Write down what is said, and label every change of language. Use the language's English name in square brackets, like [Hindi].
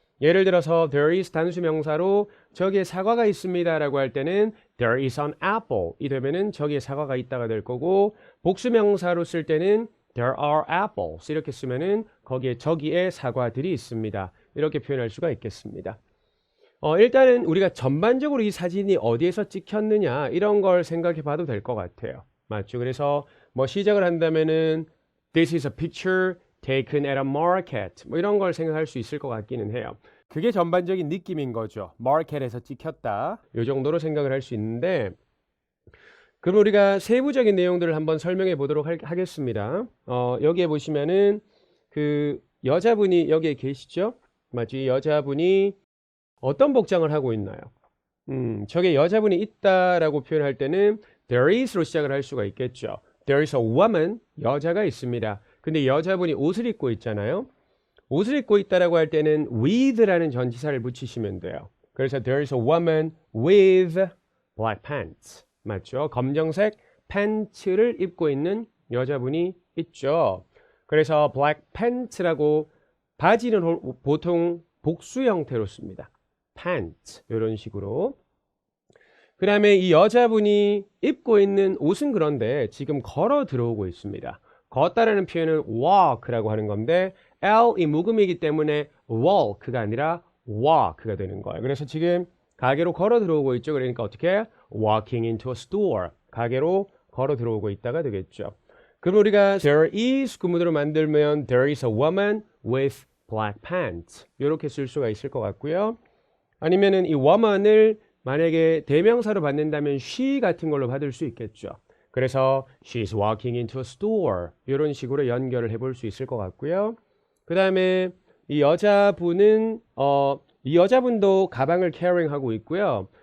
[Korean] 예를 들어서 there is 단수 명사로 저기에 사과가 있습니다라고 할 때는 [English] there is an apple [Korean] 이 되면은 저기에 사과가 있다가 될 거고 복수 명사로 쓸 때는 [English] there are apples [Korean] 이렇게 쓰면은 거기에 저기에 사과들이 있습니다. 이렇게 표현할 수가 있겠습니다. 일단은 우리가 전반적으로 이 사진이 어디에서 찍혔느냐 이런 걸 생각해 봐도 될 것 같아요. 맞죠? 그래서 시작을 한다면은 [English] This is a picture taken at a market. [Korean] 이런 걸 생각할 수 있을 것 같기는 해요. 그게 전반적인 느낌인 거죠. market에서 찍혔다. 이 정도로 생각을 할 수 있는데 그럼 우리가 세부적인 내용들을 한번 설명해 보도록 하겠습니다. 여기에 보시면은 그 여자분이 여기에 계시죠? 맞죠? 이 여자분이 어떤 복장을 하고 있나요? 저게 여자분이 있다라고 표현할 때는 there is로 시작을 할 수가 있겠죠. [English] There is a woman, [Korean] 여자가 있습니다. 근데 여자분이 옷을 입고 있잖아요. 옷을 입고 있다라고 할 때는 with라는 전치사를 붙이시면 돼요. 그래서 [English] there is a woman with black pants. [Korean] 맞죠? 검정색 팬츠를 입고 있는 여자분이 있죠. 그래서 black pants라고 바지는 보통 복수 형태로 씁니다. pants 이런 식으로. 그 다음에 이 여자분이 입고 있는 옷은 그런데 지금 걸어 들어오고 있습니다. 걷다라는 표현은 walk라고 하는 건데 L이 묵음이기 때문에 walk가 아니라 walk가 되는 거예요. 그래서 지금 가게로 걸어 들어오고 있죠. 그러니까 어떻게? [English] walking into a store. [Korean] 가게로 걸어 들어오고 있다가 되겠죠. 그럼 우리가 [English] there is [Korean] 구문으로 만들면 [English] there is a woman with black pants. [Korean] 이렇게 쓸 수가 있을 것 같고요. 아니면은 이 woman을 만약에 대명사로 받는다면 she 같은 걸로 받을 수 있겠죠. 그래서 [English] she's walking into a store [Korean] 이런 식으로 연결을 해볼 수 있을 것 같고요. 그 다음에 이 여자분은 이 여자분도 가방을 carrying하고 있고요.